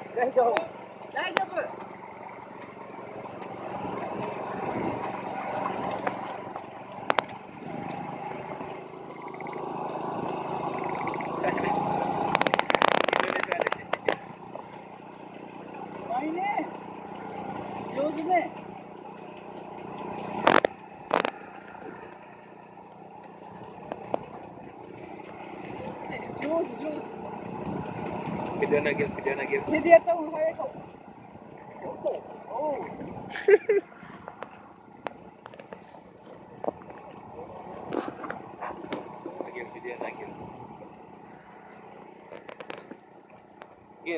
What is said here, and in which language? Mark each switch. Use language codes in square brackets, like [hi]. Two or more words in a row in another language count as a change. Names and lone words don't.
[ja] 丈夫。大丈夫。うまいね。上手ね。上手上手。 [tl] Video na gil, video na gil. Hindi yata ang kaya ko. Oh. Gil, video na gil. Gil.